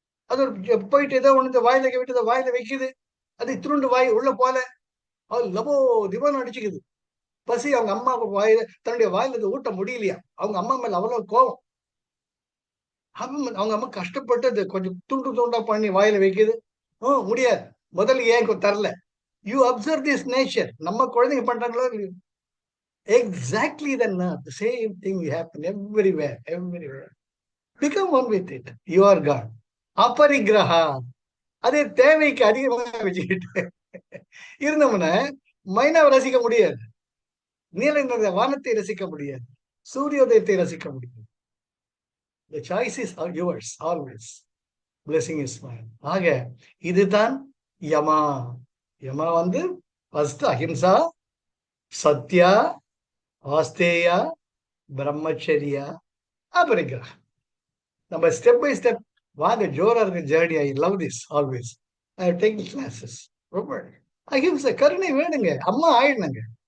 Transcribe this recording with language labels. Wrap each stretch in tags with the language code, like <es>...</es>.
<ta>அது ஒரு போயிட்டு ஏதோ ஒண்ணு வாயில விட்டு வாயில வைக்குது. அது இத்தினோண்டு வாய் உள்ள போல அது லபோ திபோன்னு அடிச்சுக்குது. பசி அவங்க அம்மா வாயில தன்னுடைய வாயில ஊட்ட முடியலையா, அவங்க அம்மா மேல அவ்வளவு கோபம். அவங்க அம்மா கஷ்டப்பட்டு அது கொஞ்சம் துண்டு துண்டா பண்ணி வாயில வைக்குது. முடியாது, முதல்ல ஏன் தரல.</ta> <en>You observe this nature.</en> <ta>நம்ம குழந்தைங்க பண்றாங்களோ இல்லையோ,</ta> <en>exactly the same thing will happen everywhere. Become one with it. You are God.</en> <ta>அபரிகிரஹா, அதே தேவைக்கு அதிகமாக வச்சுக்கிட்டு இருந்தோம்னா மைனாவை ரசிக்க முடியாது, நீல வானத்தை ரசிக்க முடியாது, சூரியோதயத்தை ரசிக்க முடியாது.</ta> <en>The choice is yours always. Blessing is mine.</en> <ta>ஆக இதுதான் யமா. யமா வந்து ஃபர்ஸ்ட் அஹிம்சா, சத்யா, ஆஸ்தேயா, பிரம்மச்சரியா, அபரிகிரஹா. நம்ம</ta> <en>step by step</en> <ta>வாங்க, ஜோரா இருக்கு journey.</ta> <en>I love this always. I take classes.</en> <ta>ரொம்ப அஹிம்சை, கருணை வேணுங்க. அம்மா ஆயிடுனுங்க.</ta>